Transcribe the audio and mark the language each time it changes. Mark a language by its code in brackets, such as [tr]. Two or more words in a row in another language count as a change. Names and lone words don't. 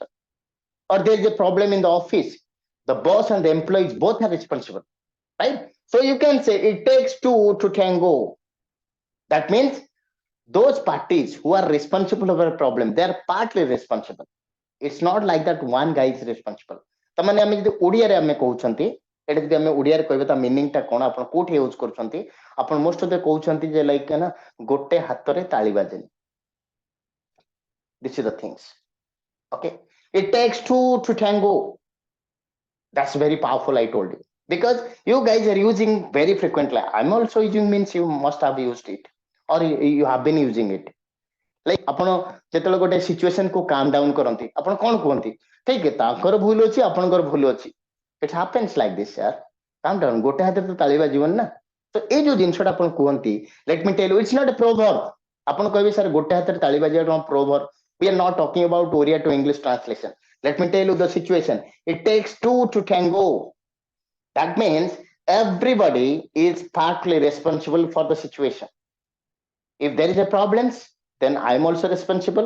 [en] Or there's a problem in the office. The boss and the employees both are responsible. Right? So you can say it takes two to tango. That means those parties who are responsible for a problem, they are partly responsible. It's not like that one guy is responsible. [or] ତାମାନେ ଆମେ ଯଦି ଓଡ଼ିଆରେ ଆମେ କହୁଛନ୍ତି, ଏଟା ଯଦି ଆମେ ଓଡ଼ିଆରେ କହିବା ତା ମିନିଂଟା କ'ଣ ଆପଣ କୋଉଠି ୟୁଜ କରୁଛନ୍ତି? ଆପଣ [en] most of the [or] କହୁଛନ୍ତି ଯେ ଲାଇକ୍ ନା ଗୋଟେ ହାତରେ ତାଳି ବାଜେନି. [en] This is the things. Okay, it takes two to tango. That's very powerful, I told you, because you guys are using very frequently. I'm also using, means you must have used it or you have been using it. [or] Like ଆପଣ ଯେତେବେଳେ ଗୋଟେ ସିଚୁଏସନ କୁ [en] calm down [or] କରନ୍ତି, ଆପଣ କ'ଣ କୁହନ୍ତି? ଠିକ ତାଙ୍କର ଭୁଲ ଅଛି, ଆପଣଙ୍କର ଭୁଲ ଅଛି. [en] It happens like this, yaar. Calm down. [or] ଗୋଟେ ହାତରେ ତ ତାଳି ବାଜିବନି ନା. ତ ଏଇ ଯୋଉ ଜିନିଷଟା ଆପଣ କୁହନ୍ତି, [en] let me tell you, it's not a proverb. [or] ଆପଣ କହିବେ ସାର୍ ଗୋଟେ ହାତରେ ତାଳି ବାଜିବା କ'ଣ proverb? [en] We are not talking about Oriya to English translation. Let me tell you the situation. It takes two to tango. That means everybody is partly responsible for the situation. If there is a problem, then I am also responsible.